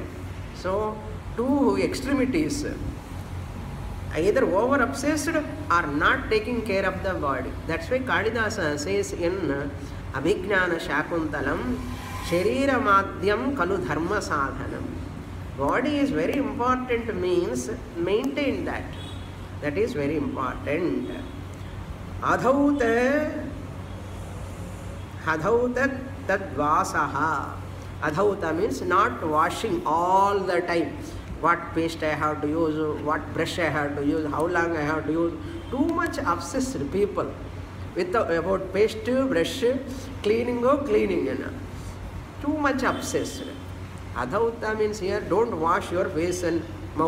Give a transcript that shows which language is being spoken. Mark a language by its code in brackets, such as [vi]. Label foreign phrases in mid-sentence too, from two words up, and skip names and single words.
[en] So, two extremities, either over obsessed or not taking care of the body. That's why Kalidasa says in Abhignana Shakuntalam, [sa] शरीर माद्यं खलु धर्म साधनम्. [en] Body is very important, means maintain that. That is very important. [sa] अधौत तद्वसः. [en] Adhauta means not washing all the time. What paste I have to use, what brush I have to use, how long I have to use. Too much obsessed people about paste, brush, cleaning. Too much obsessed. Adhauta means here don't wash your face and mouth.